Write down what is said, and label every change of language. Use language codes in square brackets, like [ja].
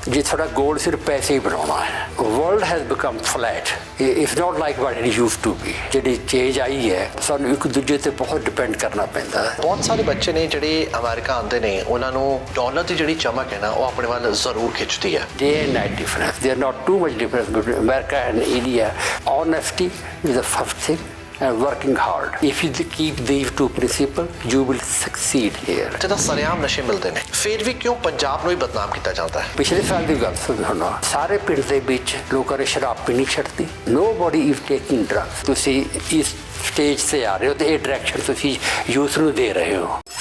[pa] ਜੇ ਤੁਹਾਡਾ ਗੋਲ ਸਿਰਫ ਪੈਸੇ ਹੀ ਬਣਾਉਣਾ ਹੈ, [en] World has become flat, it's not like what it used to be. [pa] ਜਿਹੜੀ ਚੇਂਜ ਆਈ ਹੈ, ਸਾਨੂੰ ਇੱਕ ਦੂਜੇ ਤੇ ਬਹੁਤ ਡਿਪੈਂਡ ਕਰਨਾ ਪੈਂਦਾ ਹੈ। ਬਹੁਤ ਸਾਰੇ ਬੱਚੇ ਨੇ ਜਿਹੜੇ ਅਮਰੀਕਾ ਆਉਂਦੇ ਨੇ, ਉਹਨਾਂ ਨੂੰ ਡਾਲਰ ਦੀ ਜਿਹੜੀ ਚਮਕ ਹੈ ਨਾ, ਉਹ ਆਪਣੇ ਵੱਲ ਜ਼ਰੂਰ ਖਿੱਚਦੀ ਹੈ। [en] Day and night difference. They are not too much difference between America and India. Honesty is the first thing and working hard. If you keep these two principles, you will succeed here. [pa] ਜਦੋਂ ਸਰੇਆਮ ਨਸ਼ੇ ਮਿਲਦੇ ਨੇ, ਫਿਰ ਵੀ ਕਿਉਂ ਪੰਜਾਬ ਨੂੰ ਹੀ ਬਦਨਾਮ ਕੀਤਾ ਜਾਂਦਾ ਹੈ? ਪਿਛਲੇ ਸਾਲ ਦੀ ਗੱਲ ਸੁਣੋ, ਸਾਰੇ ਪਿੰਡ ਦੇ ਵਿੱਚ ਲੋਕਾਂ ਨੇ ਸ਼ਰਾਬ ਪੀਣੀ ਛੱਡਤੀ। [en] Nobody is taking drugs. [pa] ਤੁਸੀਂ ਇਸ ਸਟੇਜ ਤੇ ਆ ਰਹੇ ਹੋ ਤੇ ਇਹ ਡਾਇਰੈਕਸ਼ਨ ਤੁਸੀਂ ਯੂਥ ਨੂੰ ਦੇ ਰਹੇ ਹੋ।